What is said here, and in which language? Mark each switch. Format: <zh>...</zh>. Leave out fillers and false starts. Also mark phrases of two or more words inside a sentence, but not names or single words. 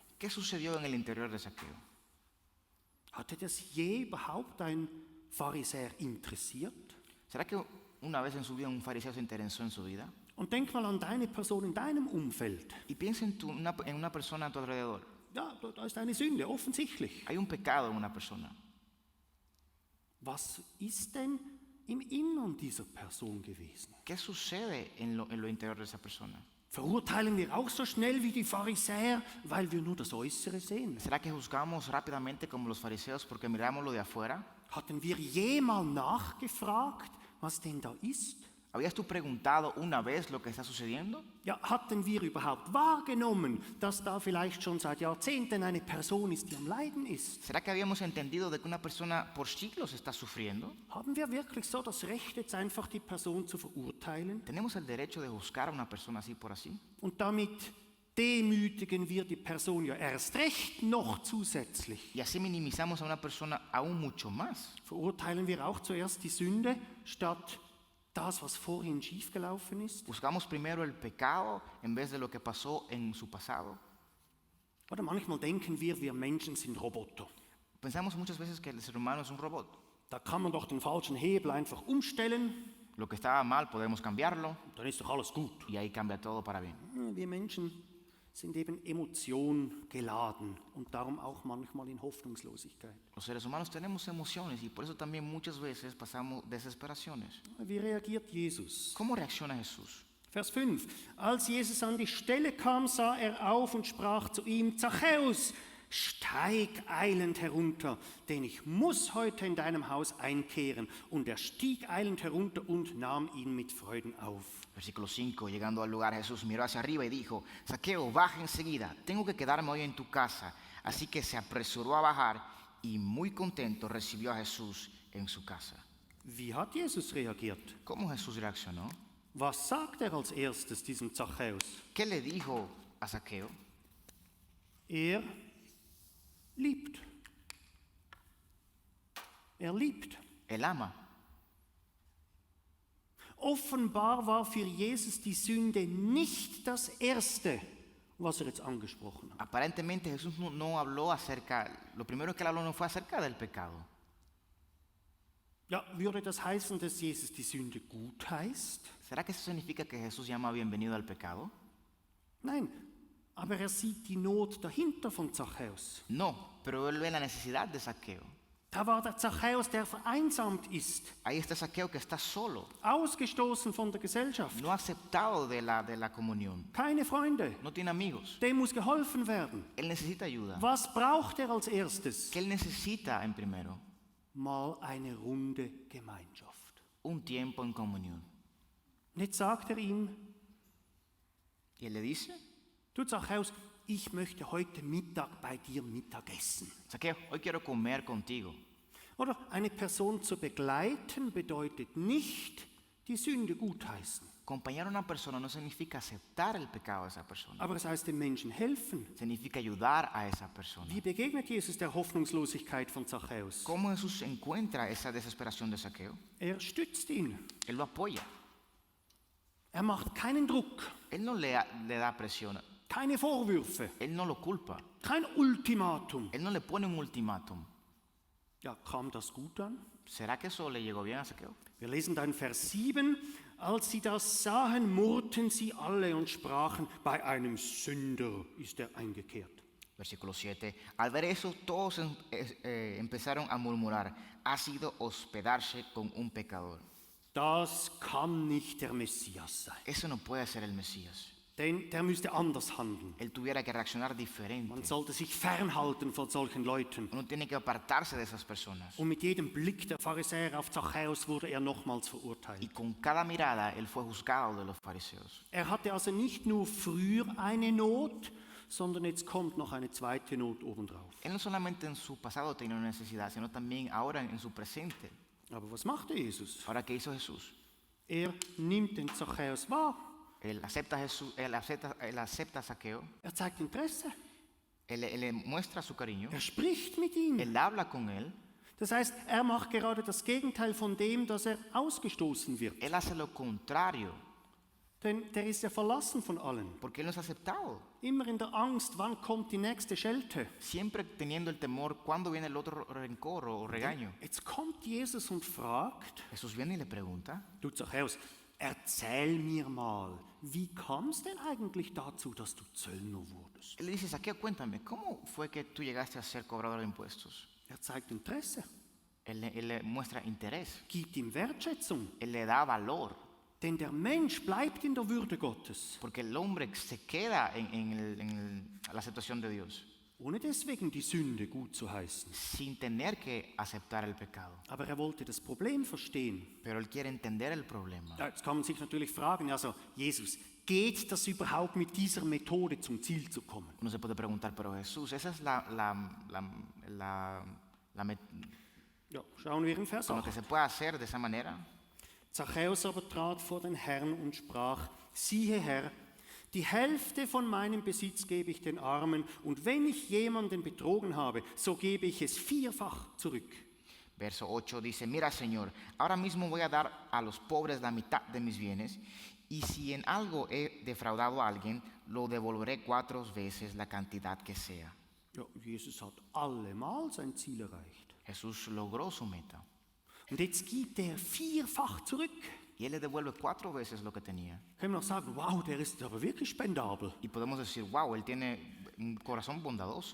<es>¿Qué sucedió en el interior de Zaqueo?</es> <de>Hatte das je überhaupt ein Pharisäer interessiert?</de> <es>¿Será que una vez en su vida un fariseo se interesó en su vida?</es> <de>Und denk mal an deine Person in deinem Umfeld.</de> <es>Y piensa en una persona a tu alrededor.</es> <de>Ja, da ist eine Sünde, offensichtlich.</de> <es>Hay un pecado en una persona.</es> <de>Was ist denn im Innern dieser Person gewesen?</de> <es>¿Qué sucede en lo interior de esa persona?</es> <de>Verurteilen wir auch so schnell wie die Pharisäer, weil wir nur das Äußere sehen?</de> <es>¿Será que juzgamos rápidamente como los fariseos porque miramos lo de afuera?</es> <de>Hatten wir jemals nachgefragt, was denn da ist?</de> <es>¿Habías tú preguntado una vez lo que está sucediendo?</es> <de>Ja, hatten wir überhaupt wahrgenommen, dass da vielleicht schon seit Jahrzehnten eine Person ist, die am Leiden ist?</de> <es>¿Será que habíamos entendido de que una persona por siglos está sufriendo?</es> <de>Haben wir wirklich so das Recht, jetzt einfach die Person zu verurteilen?</de> <es>¿Tenemos el derecho de juzgar a una persona así por así?</es> <de>Und damit demütigen wir die Person ja erst recht noch zusätzlich.</de> <es>Y así minimizamos a una persona aún mucho más.</es> <de>Verurteilen wir auch zuerst die Sünde, statt das, was vorhin schiefgelaufen ist?</de> <es>Buscamos primero el pecado en vez de lo que pasó en su pasado.</es> <de>Oder manchmal denken wir Menschen sind Roboter.</de> <es>Pensamos muchas veces que el ser humano es un robot.</es> <de>Da kann man doch den falschen Hebel einfach umstellen,</de> <es>Lo que estaba mal podemos cambiarlo</es> <de>dann ist doch alles gut.</de> <es>y ahí cambia todo para bien.</es> <de>Wir Menschen sind eben Emotion geladen und darum auch manchmal in Hoffnungslosigkeit.</de> <es>Los seres humanos tenemos emociones y por eso también muchas veces pasamos desesperaciones.</es> <de>Wie reagiert Jesus?</de> <es>¿Cómo reacciona Jesús?</es> <de>Vers 5. Als Jesus an die Stelle kam, sah er auf und sprach zu ihm, Zachäus, steig eilend herunter, denn ich muss heute in deinem Haus einkehren. Und er stieg eilend herunter und nahm ihn mit Freuden auf.</de> <es>Versículo 5, llegando al lugar Jesús miró hacia arriba y dijo, Zaqueo, baja enseguida, tengo que quedarme hoy en tu casa. Así que se apresuró a bajar y muy contento recibió a Jesús en su casa.</es> <de>Wie hat Jesus reagiert?</de> <es>¿Cómo Jesús reaccionó?</es> <de>Was sagt er als erstes diesem Zachäus?</de> <es>¿Qué le dijo a Zaqueo?</es> <de>Er liebt. Er liebt.</de> <es>Él ama.</es> <de>Offenbar war für Jesus die Sünde nicht das Erste, was er jetzt angesprochen hat.</de> <es>Aparentemente Jesús no habló acerca, lo primero que él habló no fue acerca del pecado.</es> <de>Ja, würde das heißen, dass Jesus die Sünde gut heißt?</de> <es>¿Será que eso significa que Jesús llama bienvenido al pecado?</es> <de>Nein, aber er sieht die Not dahinter von Zachäus.</de> <es>No, pero él ve la necesidad de Zaqueo.</es> <de>Da war der Zachäus, der vereinsamt ist,</de> <es>Ahí está Zaqueo que está solo,</es> <de>ausgestoßen von der Gesellschaft,</de> <es>no aceptado de la comunión,</es> <de>keine Freunde,</de> <es>no tiene amigos.</es> <de>dem muss geholfen werden.</de> <es>Él necesita ayuda.</es> <de>Was braucht er als erstes?</de> <es>¿Qué él necesita en primero?</es> <de>Mal eine runde Gemeinschaft.</de> <es>Un tiempo en comunión.</es> <de>Und jetzt sagt er ihm,</de> <es>Y él le dice,</es> <de>du Zachäus, ich möchte heute Mittag bei dir Mittag essen.</de> <es>Zaqueo, hoy quiero comer contigo.</es> <de>Oder eine Person zu begleiten bedeutet nicht die Sünde gutheißen,</de> <es>Acompañar a una persona no significa aceptar el pecado de esa persona.</es> <de>aber es heißt dem Menschen helfen.</de> <es>Significa ayudar a esa persona.</es> <de>Wie begegnet Jesus der Hoffnungslosigkeit von Zachäus?</de> <es>¿Cómo Jesús encuentra esa desesperación de Zaqueo?</es> <de>Er stützt ihn.</de> <es>Él lo apoya.</es> <de>Er macht keinen Druck,</de> <es>Él no le da presión.</es> <de>keine Vorwürfe,</de> <es>Él no lo culpa.</es> <de>kein Ultimatum.</de> <es>Él no le pone un ultimátum.</es> <de>Ja, kam das gut an?</de> <es>¿Será que eso le llegó bien a Zaqueo?</es> <de>Wir lesen dann Vers 7. Als sie das sahen, murrten sie alle und sprachen, bei einem Sünder ist er eingekehrt.</de> <es>Versículo 7. Al ver eso, todos empezaron a murmurar. Ha sido hospedarse con un pecador.</es> <de>Das kann nicht der Messias sein.</de> <es>Eso no puede ser el Mesías.</es> <de>Denn der müsste anders handeln.</de> <es>Él tuviera que reaccionar diferente.</es> <de>Man sollte sich fernhalten von solchen Leuten.</de> <es>Uno tiene que apartarse de esas personas.</es> <de>Und mit jedem Blick der Pharisäer auf Zachäus wurde er nochmals</de> <es>Y</es> <de>verurteilt.</de> <es>con cada mirada, él fue juzgado de los fariseos.</es> <de>Er hatte also nicht nur früher eine Not, sondern jetzt kommt noch eine zweite Not obendrauf.</de> <es>Él no solamente en su pasado tenía una necesidad, sino también ahora en su presente.</es> <de>Aber was machte Jesus?</de> <es>Ahora, ¿qué hizo Jesús?</es> <de>Er nimmt den Zachäus wahr.</de> <es>Él acepta a Zaqueo,</es> <de>Er zeigt Interesse.</de> <es>él le muestra su cariño,</es> <de>Er spricht mit ihm.</de> <es>él habla con él,</es> <de>Das heißt, er macht gerade das Gegenteil von dem, dass er ausgestoßen wird.</de> <es>él hace lo contrario,</es> <de>Denn der ist ja verlassen von allen.</de> <es>porque él no es aceptado.</es> <de>Immer in der Angst, wann kommt die nächste Schelte.</de> <es>Siempre teniendo el temor, ¿cuándo viene el otro rencor o regaño?</es> <de>Jetzt kommt Jesus und fragt,</de> <es>Jesús viene y le pregunta,</es> <de>du Zachäus, erzähl mir mal, wie kam es denn eigentlich dazu, dass du Zöllner wurdest?</de> <es>él le dice, Zaqueo, cuéntame, ¿cómo fue que tú llegaste a ser cobrador de impuestos?</es> <de>Er zeigt Interesse,</de> <es>Él le muestra interés,</es> <de>gibt ihm Wertschätzung.</de> <es>él le da valor,</es> <de>Denn der Mensch bleibt in der Würde Gottes,</de> <es>porque el hombre se queda en la aceptación de Dios,</es> <de>ohne deswegen die Sünde gut zu heißen.</de> <es>sin tener que aceptar el pecado.</es> <de>Aber er wollte das Problem verstehen.</de> <es>Pero él quiere entender el problema.</es> <de>Ja, jetzt kann man sich natürlich fragen, also Jesus, geht das überhaupt mit dieser Methode zum Ziel zu kommen?</de> <es>Uno se puede preguntar, pero Jesús, esa es</es> <de>Ja, schauen wir in Vers</de> <es>como que</es> <de>8.</de> <es>se puede hacer de esa manera.</es> <de>Zachäus aber trat vor den Herrn und sprach, siehe Herr, die Hälfte von meinem Besitz gebe ich den Armen, und wenn ich jemanden betrogen habe, so gebe ich es vierfach zurück.</de> <es>Verso 8 dice, mira Señor, ahora mismo voy a dar a los pobres la mitad de mis bienes, y si en algo he defraudado a alguien, lo devolveré 4 veces la cantidad que sea.</es> <de>Ja, Jesus hat allemal sein Ziel erreicht.</de> <es>Jesús logró su meta.</es> <de>Und jetzt gibt er vierfach zurück.</de> <es>Y él le devuelve 4 veces lo que tenía.</es> <de>Können wir noch sagen, wow, der ist aber wirklich spendabel.</de> <es>Y podemos decir, wow, él tiene un corazón bondadoso.</es>